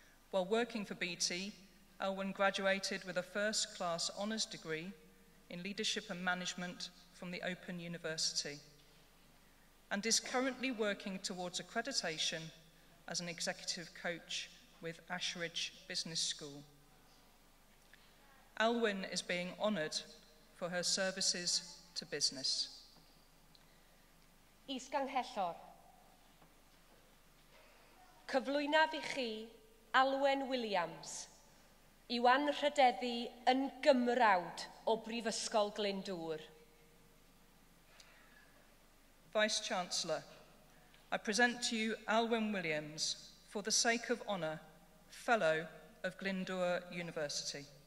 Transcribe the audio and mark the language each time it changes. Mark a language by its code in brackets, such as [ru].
[en] While working for BT, Elwyn graduated with a first-class honours degree in leadership and management from the Open University and is currently working towards accreditation as an executive coach with Ashridge Business School. Elwyn is being honoured for her services to business. [cy] Is-ganghellor. Cyflwynaf I chi Alwen Williams I wanrhydeddu yn gymrawd o Brifysgol Glyndwr. [en] Vice-Chancellor, I present to you Alwyn Williams, for the sake of honour, Fellow of Glyndwr University.